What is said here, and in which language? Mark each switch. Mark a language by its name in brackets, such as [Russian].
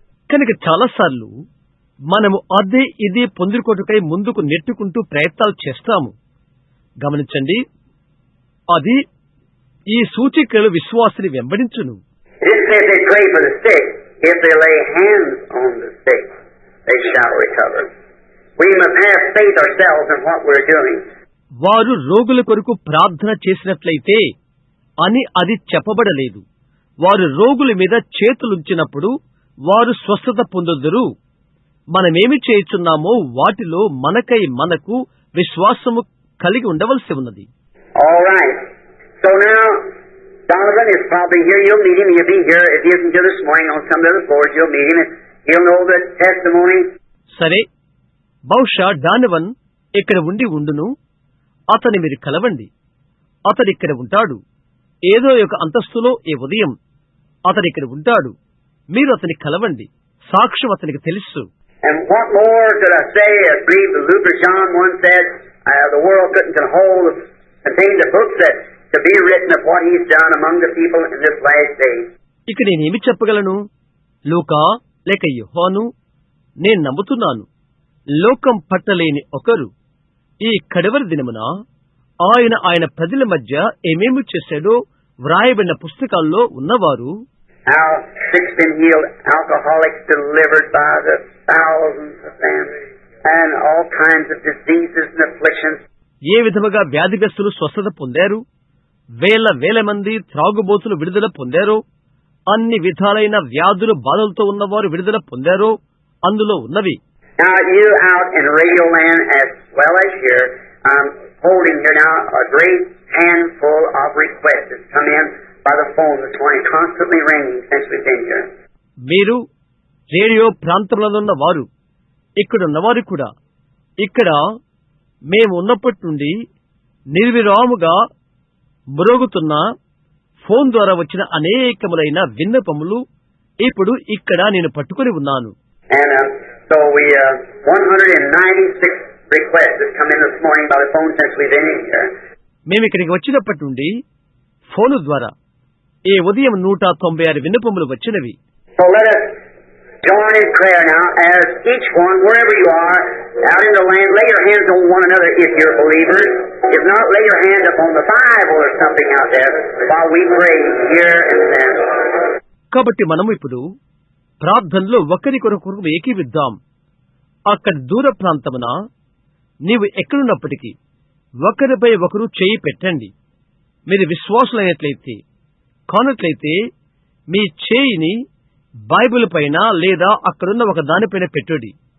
[Telugu] కనుక చాలాసార్లు మనము అదే ఇదే పొందుకోటకై ముందుకు నెట్టుకుంటూ ప్రయత్నాలు చేస్తాము. గమనించండి, అది ఈ సూచికలు విశ్వాసుని వెంబడించును. [English] It says they pray for the sick. If they lay hands on the sick, they shall recover. We must have faith ourselves in what we're doing. [Telugu] వారు రోగుల కొరకు ప్రార్థన చేసినట్లయితే అని అది చెప్పబడలేదు. వారు రోగుల మీద చేతులుంచినప్పుడు వారు స్వస్థత పొందుదురు. మనమేమి చేయుచున్నామో వాటిలో మనకు విశ్వాసము కలిగి ఉండవలసి ఉన్నది. [English] All right. So now, Donovan is probably here. You'll meet him. He'll be here. If he isn't here this morning on some of the floors, you'll meet him. He'll know the testimony. [Telugu] సరే, బహుశా డానవన్ ఇక్కడ ఉండును. అతని మీరు కలవండి. అతడు ఇక్కడ ఉంటాడు. ఏదో ఒక అంతస్తులో ఈ ఉదయం అతడు ఇక్కడ ఉంటాడు. మీరు అతని కలవండి. సాక్ష్యం అతనికి తెలుసు. [English] And what more could I say? I believe the Luther John once said, the world couldn't contain the books that to be written of what he's done among the people in this last day. [Telugu] ఇక నేనేమి చెప్పగలను? లూకా లేక యోహాను, నేను నమ్ముతున్నాను, లోకం పట్టలేని ఒకరు ఈ కడవరి దినమున ఆయన ప్రజల మధ్య ఏమేమి చేశాడో వ్రాయబడిన పుస్తకాల్లో ఉన్నవారు, [English] how sick been healed, alcoholics delivered by the thousands of them, and all kinds of diseases and afflictions. [Telugu] ఏ విధముగా వ్యాధిగ్రస్తులు స్వస్థత పొందారు, వేల మంది త్రాగుబోతులు విడుదల పొందారో, అన్ని విధాలైన వ్యాధులు బాధలతో ఉన్నవారు విడుదల పొందారో అందులో ఉన్నవి. [English] Now you out in Radio Land as well as here, holding here now a great handful of requests that's come in by the phone this morning, constantly ringing since we've been here. [Telugu] మీరు radio ప్రాంతంలో ఉన్న వారు, ఇక్కడున్న వారు కూడా, ఇక్కడ మేము ఉన్నప్పటి నుండి నిర్విరాముగా మ్రోగుతున్న ఫోన్ ద్వారా వచ్చిన అనేకములైన విన్నపములు ఇప్పుడు ఇక్కడ నేను పట్టుకుని ఉన్నాను. [English] And so we 196 requests has come in this morning by the phone since we've been in here. [Telugu] మేము ఇక్కడికి వచ్చినప్పటి నుండి ఫోను ద్వారా ఈ ఉదయం 196 విన్నపములు వచ్చినవి. [English] So let us join in prayer now as each one, wherever you are, out in the land, lay your hands on one another if you're believers. If not, lay your hand up on the Bible or something out there while we pray here and then. [Telugu] కాబట్టి మనము ఇప్పుడు ప్రార్థనలో ఒకరికొకరు ఏకీవిద్దాం. అక్కడ దూర ప్రాంతమున నీవు ఎక్కడున్నప్పటికీ ఒకరిపై ఒకరు చేయి పెట్టండి. మీరు విశ్వాసులైనట్లయితే కానట్లయితే మీ చేయిని బైబిల్ పైన లేదా అక్కడున్న ఒక దానిపైన పెట్టుడి.